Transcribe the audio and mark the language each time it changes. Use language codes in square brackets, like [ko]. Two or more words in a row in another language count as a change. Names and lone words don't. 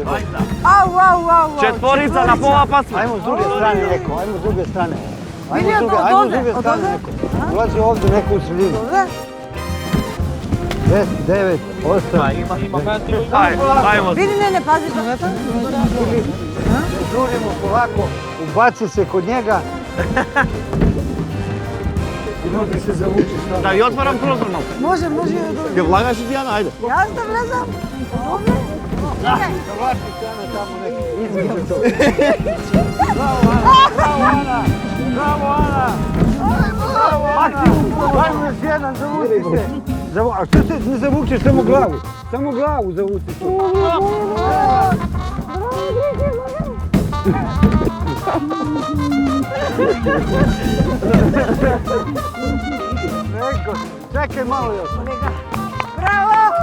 [sr] Ау. Четворица на пола пас. Ајмо с друге стране неко, ајмо с друге стране. Или од Ајмо с друге од стране овде? неко. Улази овде неко у средину. [mk] Добре. 10, 9, 8. [sr] Ајмо. [mk] Види, не пази ногата. [sr] Žurimo polako, ubaci se kod njega. I nogi se zavuči. [mk] Да ја отварам прозор малку. Може. Ќе влагаш и Дијана, ајде. Јас да влезам. Добре. Чекај. [sr] Zavlači se Ana tamo neki. Između to. Bravo Ana! Ajmo još jedan, zavuci se. A što se ne zavučeš, samo glavu? Samo glavu zavuci se. Neko, čekaj malo još. Браво!